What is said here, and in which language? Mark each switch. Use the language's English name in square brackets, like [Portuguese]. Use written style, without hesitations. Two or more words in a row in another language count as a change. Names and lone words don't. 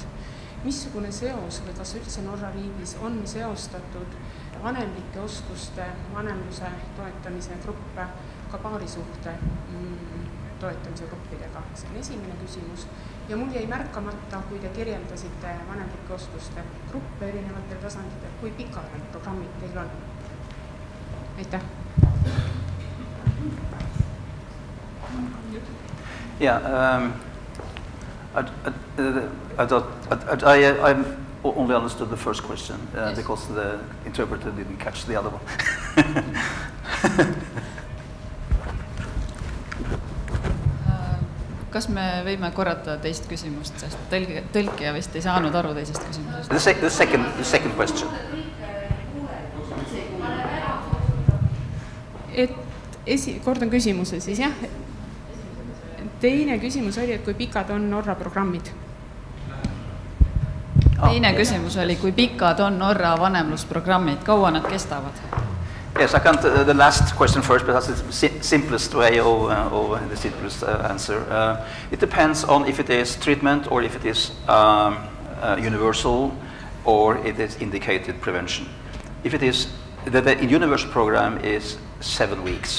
[Estonian] Missugune seos või kas üldse Norra riigis on seostatud vanemlike oskuste, vanemluse toetamise gruppe ka paarisuhte toetamise gruppidega? See on esimene küsimus. Ja mul jäi märkamata, kui te kirjeldasite vanemlike oskuste gruppe erinevatel tasanditel, kui pikaajaline programmid teil on? Aitäh! [English] Yeah, I only understood the first question because the interpreter didn't catch the other one. [Estonian] Kas me võime korrata teist küsimust, sest tõlkija vist ei saanud aru teisest küsimusest? [English] The second question. [Estonian] kordan küsimuse siis, jah. Teine küsimus oli, et kui pikad on Norra programmid? Teine küsimus oli, kui pikad on Norra vanemlusprogrammid, kaua nad kestavad? [English] Yes, I can't, the last question first, but that's the simplest way of the simplest answer. It depends on if it is treatment or if it is universal or it is indicated prevention. If it is, the universal program is 7 weeks.